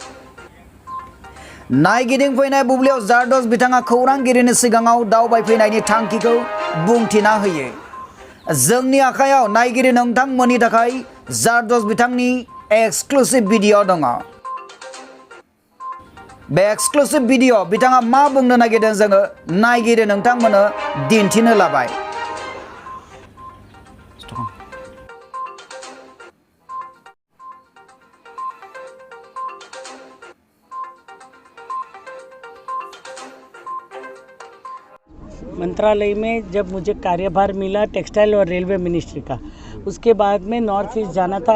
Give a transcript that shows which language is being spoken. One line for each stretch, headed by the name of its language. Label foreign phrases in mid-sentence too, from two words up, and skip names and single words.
Bodo: नायगिदिंफैनाय बुब्लियाव जारदस बिथाङा खौरांगिरिनि सिगाङाव दावबायफैनायनि थांखिखौ बुंथिना होयो। जोंनि आखायाव नायगिरि नोंथांमोननि थाखाय जारदस बिथांनि एक्सक्लुसिव भिडिअ दङ। बे एक्सक्लुसिव भिडिअ बिथाङा मा बुंनो नागिरदों जोङो नायगिरि नोंथांमोननो दिन्थिनो लाबाय।
Hindi: मंत्रालय में जब मुझे कार्यभार मिला टेक्सटाइल और
English: railway ministry
Hindi: का, उसके बाद में नॉर्थ ईस्ट जाना था।